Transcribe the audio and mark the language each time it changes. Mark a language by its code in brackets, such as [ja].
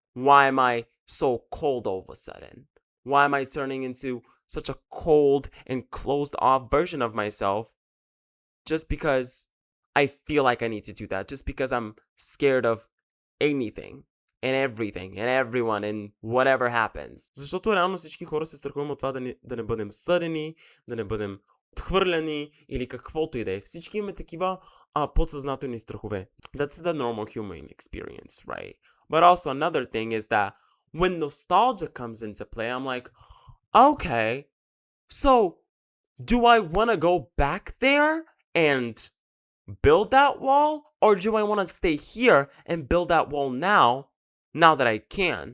[en] Why am I so cold all of a sudden? Why am I turning into such a cold and closed off version of myself just because I feel like I need to do that? Just because I'm scared of anything and everything and everyone and whatever happens. [bg] Защото реално всички хора се страхуваме от това да не бъдем съдени, да не бъдем отхвърляни или каквото и да е. Всички имаме такива подсъзнателни страхове. [en] That's the normal human experience, right? But also another thing is that when nostalgia comes into play, I'm like, okay, so do I want to go back there and build that wall? Or do I want to stay here and build that wall now that I can?